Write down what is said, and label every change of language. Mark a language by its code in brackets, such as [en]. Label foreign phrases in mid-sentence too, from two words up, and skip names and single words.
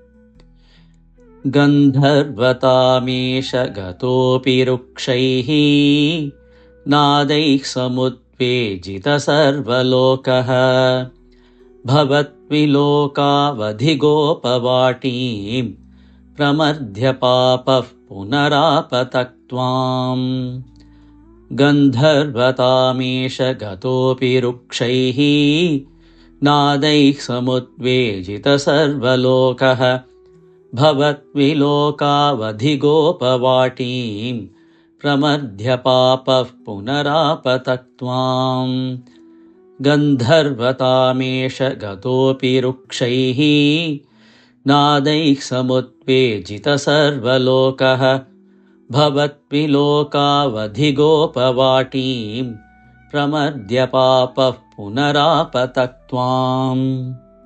[sa] गन्धर्वतामेष गतोऽपि रुक्षैः. नादैः समुद्वेजित सर्वलोकः. भवत् विलोकावधि गोपवाटीं. प्रमद्य पापः पुनरापतक्त्वाम् गन्धर्वतामेष गतोऽपि रुक्षैः नादैः समुद्वेजितः सर्वलोकः भवद्विलोकावधिगोपवाटीं प्रमथ्य पापः पुनरापतक्त्वाम् गन्धर्वतामेष गतोऽपि रुक्षैः नादैः समुद्वेजितः सर्वलोकः भवद्विलोकावधिगोपवाटीं प्रमथ्य पापः पुनरापतक्त्वाम्